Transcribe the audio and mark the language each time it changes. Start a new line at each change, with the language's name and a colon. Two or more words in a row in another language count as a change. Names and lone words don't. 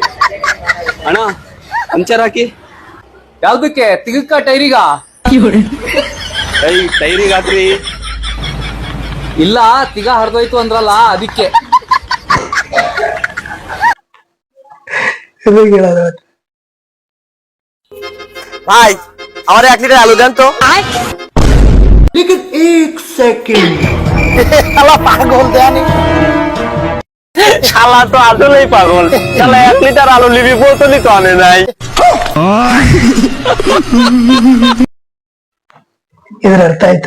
Kannada: ಅಣ್ಣ ಪಂಚರ್ ಹಾಕಿ. ಯಾವ್ದಕ್ಕೆ? ತಿಗಕ್ಕ ಟೈರಿಗ? ಟೈರಿಗಾದ್ರಿ. ಇಲ್ಲ ತಿಗ ಹರ್ದೋಯ್ತು ಅಂದ್ರಲ್ಲ ಅದಕ್ಕೆ. ತಿರುಗಿ ಹೇಳೋದು
Bangla: ভাই আমার 1 লিটার আলু দেন তো শালা পাগল দেয়ানি শালা তো আসলেই পাগল শালা 1 লিটার আলু লিবি বোতলই তো আনে নাই
Kannada: ಇದರ ಅರ್ಥ ಆಯ್ತಾ?